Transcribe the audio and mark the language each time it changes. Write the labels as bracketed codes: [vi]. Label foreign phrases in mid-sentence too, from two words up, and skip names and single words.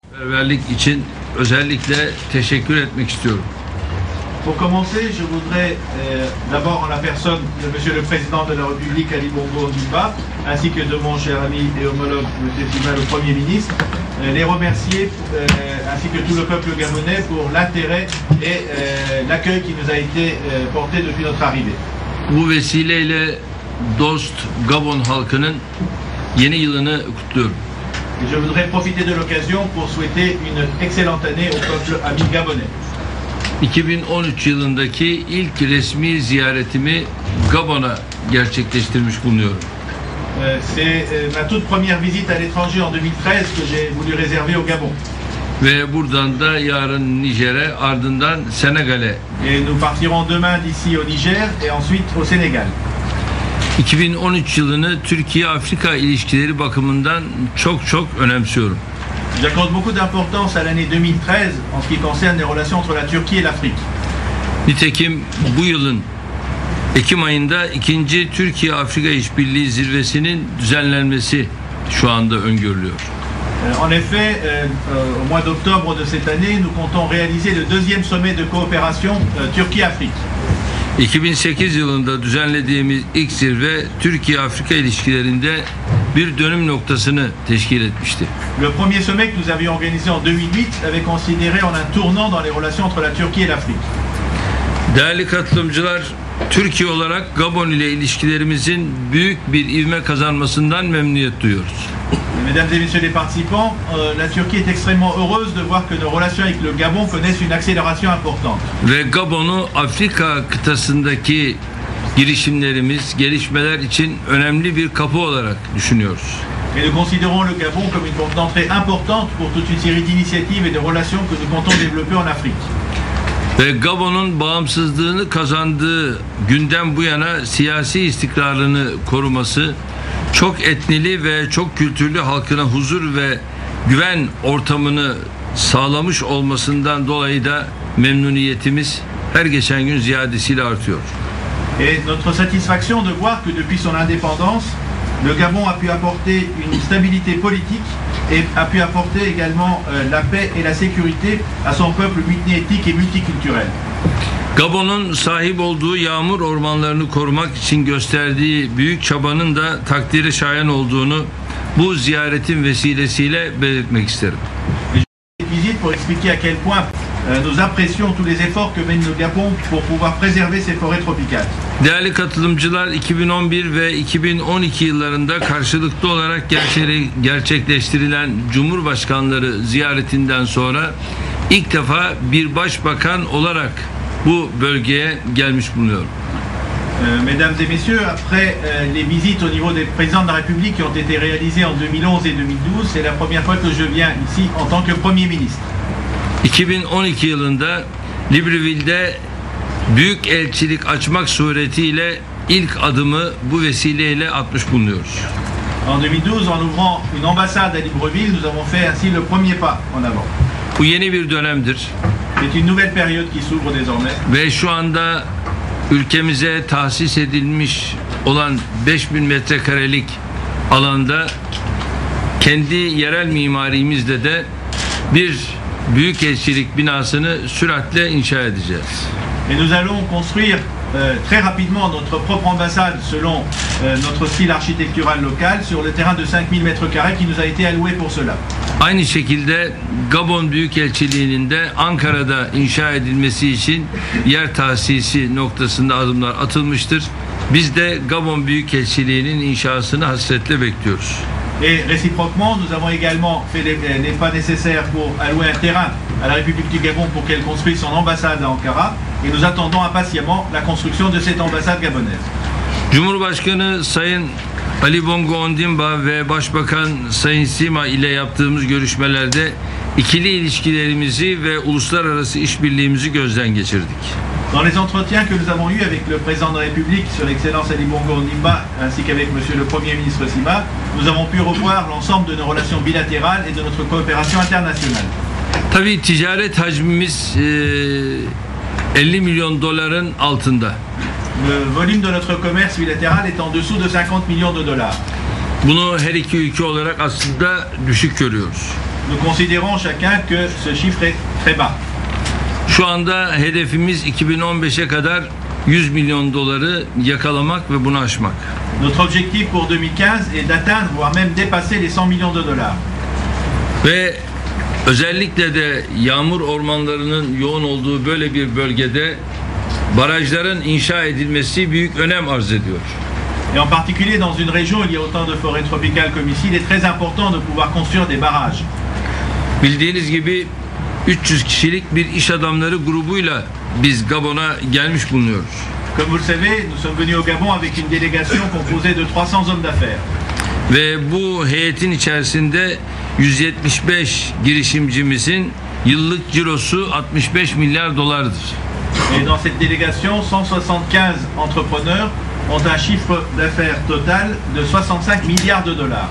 [tr] Seferberlik için özellikle teşekkür etmek istiyorum. [fr] Pour commencer, je voudrais d'abord en la personne de Monsieur le Président de la République Ali Bongo Ondimba, ainsi que de mon cher ami et homologue M. Sima, le Premier ministre, les remercier ainsi que tout le peuple gabonais pour l'intérêt et l'accueil qui nous a été porté depuis notre arrivée. [tr] Bu vesileyle dost Gabon halkının yeni yılını kutluyorum. [fr] Et je voudrais profiter de l'occasion pour souhaiter une excellente année au peuple ami gabonais. [tr] 2013 yılındaki ilk resmi ziyaretimi Gabon'a gerçekleştirmiş bulunuyorum. [fr] C'est ma toute première visite à l'étranger en 2013 que j'ai voulu réserver au Gabon. [tr] Ve buradan da yarın Nijer'e, ardından Senegal'e. [fr] Et nous partirons demain d'ici au Niger et ensuite au Sénégal. [tr] 2013 yılını Türkiye-Afrika ilişkileri bakımından çok önemsiyorum. [fr] J'accorde beaucoup d'importance à l'année 2013 en ce qui concerne les relations entre la Turquie et l'Afrique. [tr] Nitekim bu yılın Ekim ayında 2. Türkiye-Afrika İşbirliği Zirvesi'nin düzenlenmesi şu anda öngörülüyor. [fr] En effet, au mois d'octobre de cette année, nous comptons réaliser le deuxième sommet de coopération Turquie-Afrique. [tr] 2008 yılında düzenlediğimiz ilk zirve Türkiye-Afrika ilişkilerinde bir dönüm noktasını teşkil etmişti. [fr] Le premier sommet que nous avions organisé en 2008 avait considéré en un tournant dans les relations entre la Turquie et l'Afrique. [tr] Değerli katılımcılar, Türkiye olarak Gabon ile ilişkilerimizin büyük bir ivme kazanmasından memnuniyet duyuyoruz. [fr] Mesdames et messieurs les participants, la Turquie est extrêmement heureuse de voir que nos relations avec le Gabon connaissent une accélération importante. [tr] Ve Gabon'u Afrika kıtasındaki girişimlerimiz, gelişmeler için önemli bir kapı olarak düşünüyoruz. [fr] Et nous considérons le Gabon comme une porte d'entrée importante pour toute une série d'initiatives et de relations que nous comptons développer en Afrique. [tr] Ve Gabon'un bağımsızlığını kazandığı günden bu yana siyasi istikrarını koruması, çok etnili ve çok kültürlü halkına huzur ve güven ortamını sağlamış olmasından dolayı da memnuniyetimiz her geçen gün ziyadesiyle artıyor. [fr] Et notre satisfaction de voir que depuis son indépendance, le Gabon a pu apporter une stabilité politique et a pu apporter également la paix et la sécurité à son peuple multiethnique et multiculturel. [tr] Gabon'un sahip olduğu yağmur ormanlarını korumak için gösterdiği büyük çabanın da takdire şayan olduğunu bu ziyaretin vesilesiyle belirtmek isterim. [fr] Visite pour expliquer à quel point nous apprécions tous les efforts que mène le Gabon pour pouvoir préserver ses forêts tropicales. [tr] Değerli katılımcılar, 2011 ve 2012 yıllarında karşılıklı olarak gerçekleştirilen Cumhurbaşkanları ziyaretinden sonra ilk defa bir başbakan olarak bu bölgeye gelmiş bulunuyorum. [fr] Mesdames et messieurs, après les visites au niveau des présidents de la République qui ont été réalisées en 2011 et 2012, c'est la première fois que je viens ici en tant que Premier ministre. [tr] 2012 yılında Libreville'de büyük elçilik açmak suretiyle ilk adımı bu vesileyle atmış bulunuyoruz. [fr] En 2012, en ouvrant une ambassade à Libreville, nous avons fait ainsi le premier pas en avant. [tr] Bu yeni bir dönemdir. [fr] C'est une nouvelle période qui s'ouvre désormais. [tr] Ve şu anda ülkemize tahsis edilmiş olan 5000 metrekarelik alanda kendi yerel mimarimizde de bir büyükelçilik binasını süratle inşa edeceğiz. [fr] Et nous allons construire très rapidement notre propre ambassade selon notre style architectural local sur le terrain de 5000 m² qui nous a été alloué pour cela. [tr] Aynı şekilde Gabon Büyükelçiliği'nin de Ankara'da inşa edilmesi için yer tahsisi noktasında adımlar atılmıştır. Biz de Gabon Büyükelçiliği'nin inşasını hasretle bekliyoruz. [fr] Et réciproquement, nous avons également fait les pas nécessaires pour allouer un terrain à la République du Gabon pour qu'elle construise son ambassade à Ankara. Et nous attendons impatiemment la construction de cette ambassade gabonaise. [tr] Cumhurbaşkanı Sayın Ali Bongo Ondimba ve Başbakan Sayın Sima ile yaptığımız görüşmelerde ikili ilişkilerimizi ve uluslararası işbirliğimizi gözden geçirdik. [fr] Dans les entretiens que nous avons eus avec le président de la République, son Excellence Ali Bongo Ondimba, ainsi qu'avec Monsieur le Premier ministre Sima, nous avons pu revoir l'ensemble de nos relations bilatérales et de notre coopération internationale. [tr] Tabii ticaret hacmimiz 50 milyon doların altında. [fr] Le volume de notre commerce bilatéral est en dessous de 50 millions de dollars. [tr] Bunu her iki ülke olarak aslında düşük görüyoruz. [fr] nous considérons chacun que ce chiffre est très bas. [tr] Şu anda hedefimiz 2015'e kadar 100 milyon doları yakalamak ve bunu aşmak. [fr] Notre objectif pour 2015 est d'atteindre, voire même dépasser les 100 millions de dollars. [tr] Ve özellikle de yağmur ormanlarının yoğun olduğu böyle bir bölgede barajların inşa edilmesi büyük önem arz ediyor. [fr] Et en particulier dans une région où il y a autant de forêts tropicales comme ici, il est très important de pouvoir construire des barrages. [tr] Bildiğiniz gibi 300 kişilik bir iş adamları grubuyla biz Gabon'a gelmiş bulunuyoruz. [fr] Comme vous le savez, nous sommes venus au Gabon avec une délégation composée de 300 hommes d'affaires. [tr] Ve bu heyetin içerisinde 175 girişimcimizin yıllık cirosu 65 milyar dolardır. [fr] Et dans cette délégation, 175 entrepreneurs ont un chiffre d'affaires total de 65 milliards de dollars.